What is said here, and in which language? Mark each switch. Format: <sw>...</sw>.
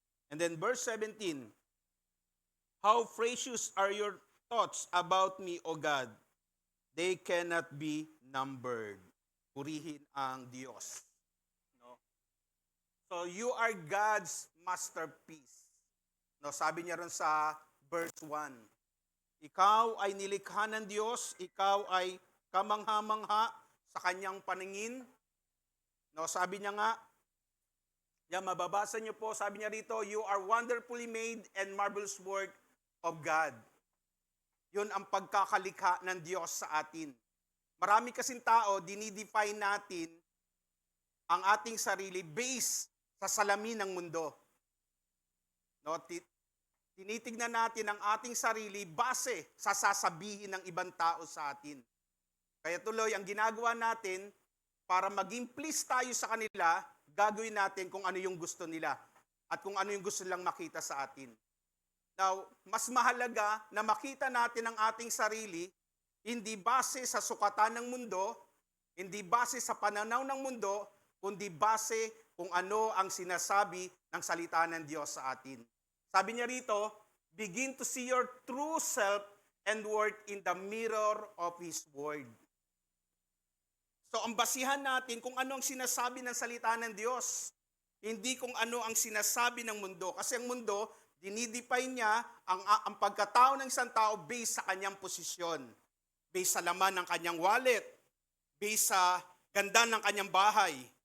<en>And then verse 17, how precious are your thoughts about me, O God. They cannot be numbered.</en> <tl>Purihin ang Diyos.</tl> <en>No? So you are God's masterpiece.</en> <tl>No, sabi niya ron sa verse 1. Ikaw ay nilikha ng Diyos, ikaw ay kamangha-mangha sa kanyang paningin. No, sabi niya nga, yan, mababasa niyo po, sabi niya rito,</tl> <en>you are wonderfully made and marvelous work of God.</en> <tl>Yun ang pagkakalikha ng Diyos sa atin. Marami kasing tao, dinidefine natin ang ating sarili based sa salamin ng mundo. No, tinitignan natin ang ating sarili base sa sasabihin ng ibang tao sa atin. Kaya tuloy, ang ginagawa natin para maging please tayo sa kanila, gagawin natin kung ano yung gusto nila at kung ano yung gusto nilang makita sa atin. Now, mas mahalaga na makita natin ang ating sarili hindi base sa sukatan ng mundo, hindi base sa pananaw ng mundo, kundi base kung ano ang sinasabi ng salita ng Diyos sa atin. Sabi niya rito,</tl> <en>begin to see your true self and work in the mirror of His Word.</en> <tl>So, ang basihan natin kung ano ang sinasabi ng salita ng Diyos, hindi kung ano ang sinasabi ng mundo. Kasi ang mundo, dinidefine niya ang pagkatao ng isang tao based sa kanyang posisyon, based sa laman ng kanyang wallet, based sa ganda ng kanyang bahay.</tl>